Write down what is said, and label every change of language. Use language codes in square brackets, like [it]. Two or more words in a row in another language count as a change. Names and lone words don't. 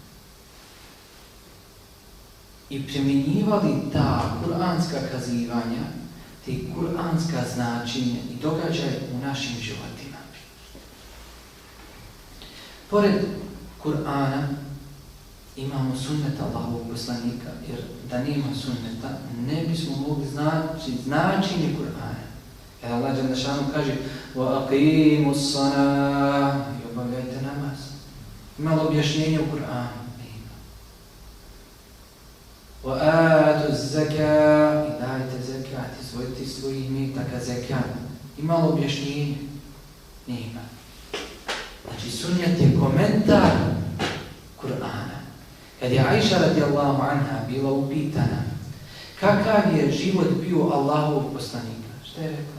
[bs] I primjenjivali ta kuranska kazivanja, te kuranska značenja i događaje u našim životima. Pored Kur'ana imamo sunnet Allahovog poslanika, jer da nema sunneta ne bismo mogli značenje Kur'ana. Jer Allah Đelešanuhu kaže [ar] وَأَقِيمُوا الصَّلَاةَ [bs] i obavljajte namaz. Imalo objašnjenje u Kur'anu. [ar] وَآتُوا الزَّكَاةَ [bs] i dajte zekat, izvojite svojih imetaka zekat. Imalo objašnjenje? Nema. Znači sunnet je komentar Kur'ana. Kad je Ajša [ar] رضي الله عنها [bs] bila upitana kakav je život bio Allahovog poslanika, šta je rekla?